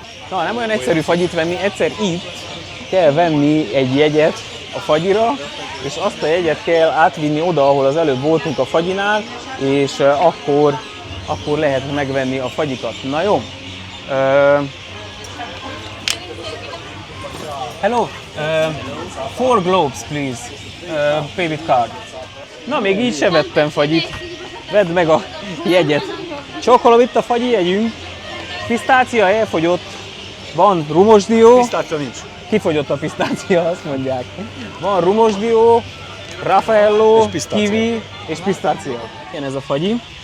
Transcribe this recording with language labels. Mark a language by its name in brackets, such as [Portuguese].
[Hungarian] Na, nem olyan egyszerű fagyit venni, egyszer itt kell venni egy jegyet a fagyira, és azt a jegyet kell átvinni oda, ahol az előbb voltunk a fagyinál, és akkor lehet megvenni a fagyikat. Na jó? [English] Hello, 4 globes please, pay with card. [Hungarian] Na, még így se vettem fagyit. Vedd meg a jegyet. Csókolom, itt a fagyi jegyünk. Pisztácia elfogyott. Van rumosdió. Pisztácia nincs. Kifogyott a pisztácia, azt mondják. Van rumosdió, Raffaello, kiwi és pisztácia. Ilyen ez a fagyi.